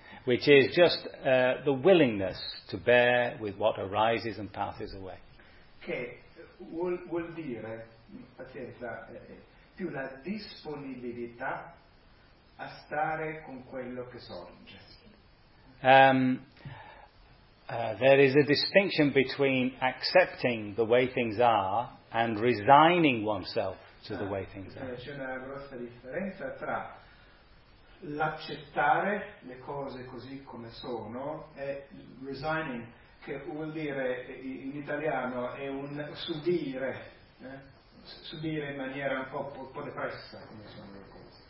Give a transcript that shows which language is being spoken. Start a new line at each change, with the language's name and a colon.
English: Which is just the willingness to bear with what arises and passes away.
Italian: Che vuol dire pazienza più la disponibilità a stare con quello che sorge.
English: There is a distinction between accepting the way things are and resigning oneself to the way things are.
Italian: C'è una grossa differenza tra l'accettare le cose così come sono e resigning, che vuol dire in italiano è un subire, subire in maniera un po' depressa come sono le cose.